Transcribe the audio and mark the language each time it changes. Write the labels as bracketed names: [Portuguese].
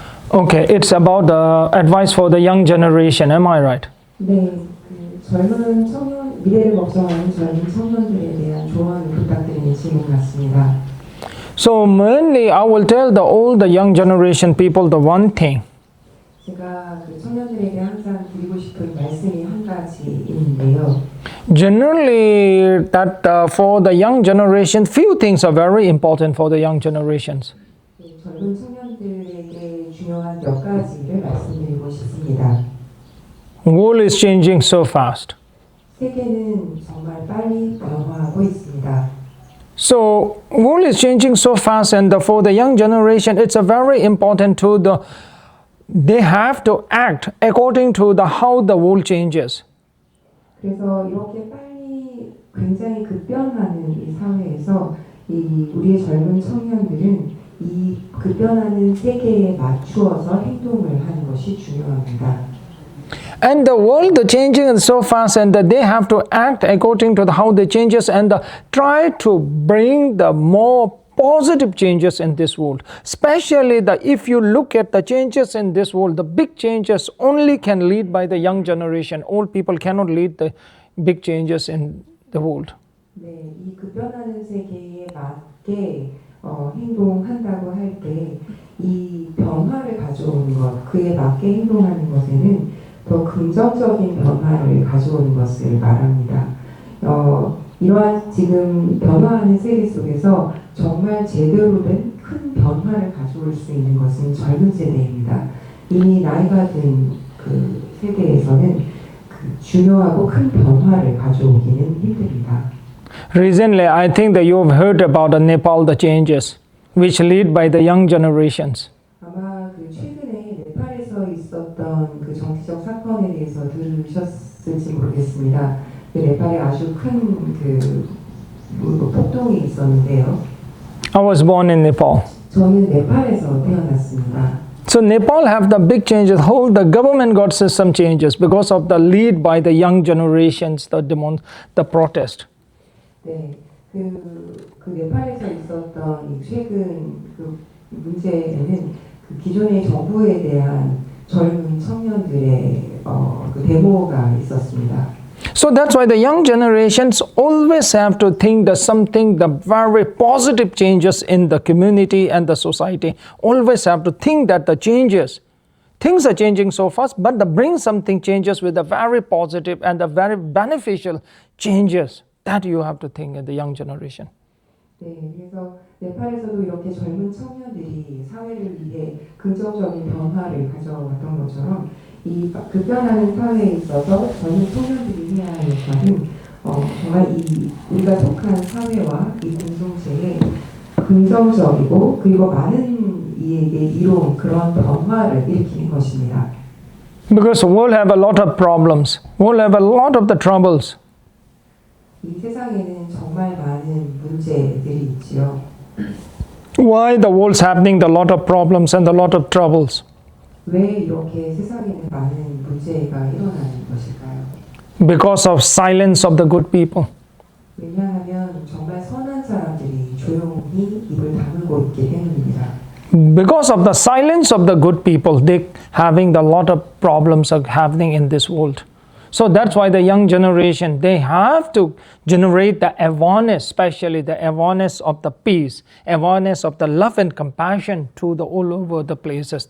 [English] Okay, it's about the advice for the young generation. Am I right? [Korean] 네, 그 젊은 청년, 미래를 걱정하는 젊은 청년들에 대한 조언을 부탁드리는 질문 같습니다. [English] So mainly, I will tell all the young generation people the one thing. [Korean] 제가 그 청년들에게 항상 드리고 싶은 말씀이 한 가지 있는데요. [English] Generally, that for the young generation, few things are very important for the young generations. [Korean] 젊은 청년들에게 중요한 몇 가지를 말씀드리고 싶습니다. [English] World is changing so fast. [Korean] 세계는 정말 빨리 변화하고 있습니다. [English] So world is changing so fast, and for the young generation, it's a very important to they have to act according to how the world changes. [Korean] 그래서 이렇게 빨리 굉장히 급변하는 이 사회에서 우리의 젊은 청년들은 이 급변하는 세계에 맞추어서 행동을 하는 것이 중요합니다. [English] And the world is changing so fast, and they have to act according to how the changes and try to bring the more positive changes in this world. Especially if you look at the changes in this world, the big changes only can lead by the young generation. Old people cannot lead the big changes in the world. [Korean] 네, 이 급변하는 세계에 맞게 행동한다고 할 때 이 변화를 가져오는 것, 그에 맞게 행동하는 것에는 더 긍정적인 변화를 가져오는 것을 말합니다. 이러한 지금 변화하는 세계 속에서 정말 제대로 된 큰 변화를 가져올 수 있는 것은 젊은 세대입니다. 이미 나이가 든 그 세대에서는 그 중요하고 큰 변화를 가져오기는 힘듭니다. [English] Recently, I think that you have heard about the Nepal, the changes which lead by the young generations. [Korean] 아마 그 최근에 네팔에서 있었던 그 정치적 사건에 대해서 들으셨을지 모르겠습니다. 그 네팔에 아주 큰 그 폭동이 있었는데요. [English] I was born in Nepal. [Korean] 저는 네팔에서 태어났습니다. [English] So Nepal have the big changes. Whole the government got some changes because of the lead by the young generations, the protest. [Korean] 네, 그 네팔에서 있었던 이 최근 그 문제에는 그 기존의 정부에 대한 젊은 청년들의 그 데모가 있었습니다. [English] So that's why the young generations always have to think that something, the very positive changes in the community and the society. Always have to think that the changes, things are changing so fast, but bring something changes with the very positive and the very beneficial changes. That you have to think in the young generation. [Korean] 네, 그래서 네팔에서도 이렇게 젊은 청년들이 사회를 위해 긍정적인 변화를 가져왔던 것처럼 이 급변하는 사회에 있어서 젊은 청년들이 해야 할 역할은 정말 우리가 속한 사회와 이 공동체에 긍정적이고 그리고 많은 이에게 이로운 그런 변화를 일으키는 것입니다. [English] Because the world have a lot of problems. World have a lot of the troubles. [Korean] 이 세상에는 정말 많은 문제들이 있지요. [English] Why the world's happening a lot of problems and a lot of troubles? [Korean] 왜 이렇게 세상에는 많은 문제가 일어나는 것일까요? [English] Because of silence of the good people. [Korean] 왜냐하면 정말 선한 사람들이 조용히 입을 다물고 있기 때문입니다. [English] Because of the silence of the good people, they having a lot of problems are happening in this world. So that's why the young generation, they have to generate the awareness, especially the awareness of the peace, awareness of the love and compassion to the all over the places.